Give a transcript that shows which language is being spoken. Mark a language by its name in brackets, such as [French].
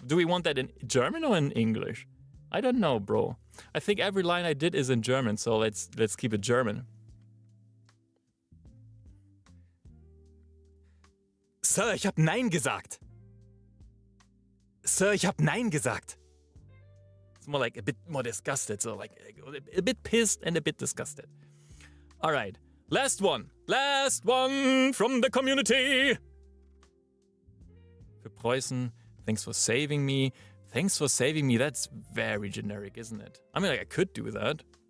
[English] Do we want that in German or in English? I don't know, bro. I think every line I did is in German, so let's keep it German. [German] Sir, ich habe Nein gesagt. Sir, ich habe Nein gesagt. [English] It's more like a bit more disgusted, so like a bit pissed and a bit disgusted. All right, last one from the community. For Preußen, thanks for saving me. Thanks for saving me. That's very generic, isn't it? I mean, like, I could do that.